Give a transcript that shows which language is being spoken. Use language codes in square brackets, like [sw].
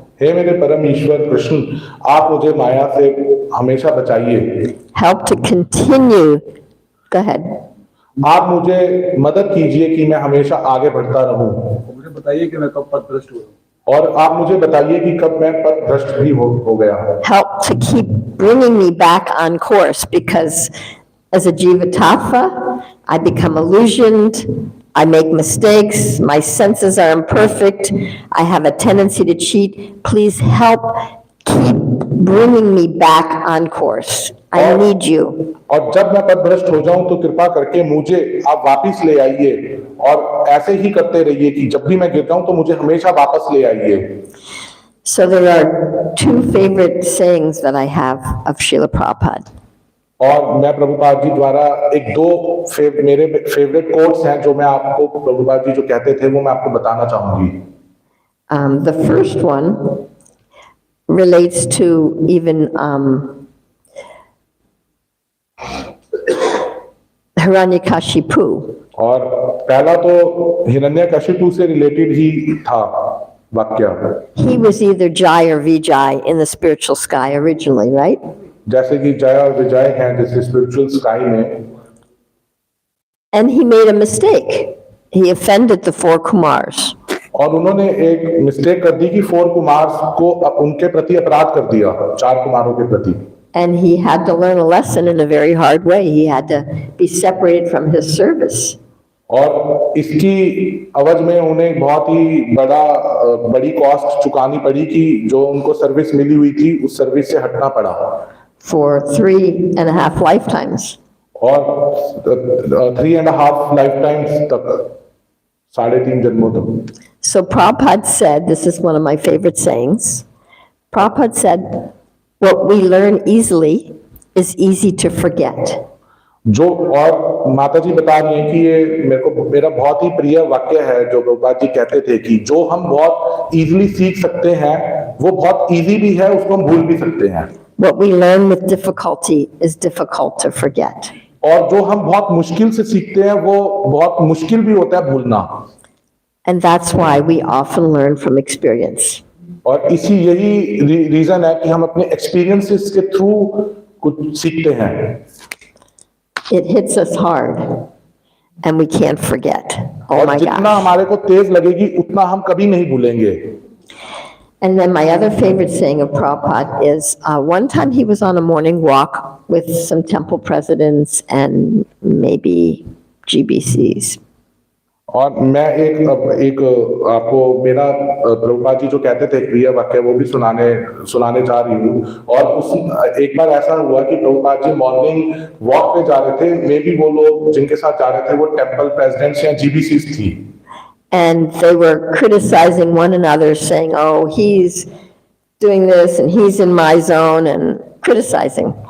[hi] हे मेरे परम ईश्वर कृष्ण, आप मुझे माया से हमेशा बचाइए. [en] Help to continue. Go ahead. [hi] आप मुझे मदद कीजिए कि मैं हमेशा आगे बढ़ता रहूं. मुझे बताइए कि मैं कब पथभ्रष्ट हुआ. और आप मुझे बताइए कि कब मैं पथभ्रष्ट भी हो गया. [en] Help to keep bringing me back on course, because as a jivatava, I become illusioned, I make mistakes, my senses are imperfect, I have a tendency to cheat. Please help keep bringing me back on course. I need you. [hi] और जब मैं पथभ्रष्ट हो जाऊं तो कृपा करके मुझे आप वापस ले आइए, और ऐसे ही करते रहिए कि जब भी मैं गिर जाऊं तो मुझे हमेशा वापस ले आइए. [en] So there are two favorite sayings that I have of Srila Prabhupada. [hi] और मैं प्रभुपाद जी द्वारा मेरे फेवरेट कोट्स हैं जो मैं आपको, प्रभुपाद जी जो कहते थे वो मैं आपको बताना चाहूंगी. [en] The first one relates to even Hiranyakashipu. [hi] और पहला तो हिरण्यकशिपु से रिलेटेड ही था वाक्य. [en] He was either Jai or Vijay in the spiritual sky originally, right? [hi] जैसे कि जय और विजय हैं जैसे स्पिरिचुअल स्काई में. [en] And he made a mistake. He offended the four Kumars. [hi] और उन्होंने एक मिस्टेक कर दी कि 4 कुमार को उनके प्रति अपराध कर दिया, 4 कुमारों के प्रति. [en] And he had to learn a lesson in a very hard way. He had to be separated from his service. [hi] और इसकी अवज में उन्हें बहुत ही बड़ी कॉस्ट चुकानी पड़ी कि जो उनको सर्विस मिली हुई थी उस सर्विस से हटना पड़ा. [en] For 3.5 lifetimes. [hi] और 3.5 लाइफटाइम्स तक, 3.5 जन्मों तक. [en] So Prabhupada said, this is one of my favorite sayings. Prabhupada said, what we learn easily is easy to forget. [hi] जो, और माता जी बता रही हैं कि ये मेरा बहुत ही प्रिय वाक्य है जो प्रभुपाद जी कहते थे कि जो हम बहुत इजीली सीख सकते हैं वो बहुत इजी भी है, उसको हम भूल भी सकते हैं. [en] What we learn with difficulty is difficult to forget. [hi] और जो हम बहुत मुश्किल से सीखते हैं वो बहुत मुश्किल भी होता है भूलना. [en] And that's why we often learn from experience. [hi] और यही रीजन है कि हम अपने एक्सपीरियंसेस के थ्रू कुछ सीखते हैं. [en] It hits us hard and we can't forget. Oh my [hi] जितना [en] gosh. [hi] हमारे को तेज लगेगी उतना हम कभी नहीं भूलेंगे. [en] And then my other favorite saying of Prabhupada is, one time he was on a morning walk with some temple presidents and maybe GBCs. [hi] और मैं एक आपको मेरा प्रभुपाद जी जो कहते थे प्रिय वाक्य वो भी सुनाने जा रही हूँ. और एक बार ऐसा हुआ कि प्रभुपाद जी मॉर्निंग वॉक पे जा रहे थे. मे बी वो लोग जिनके साथ जा रहे थे वो टेम्पल प्रेसिडेंट्स या जीबीसीज थी. [en] And they were criticizing one another, saying, oh, he's doing this and he's in my zone, and criticizing.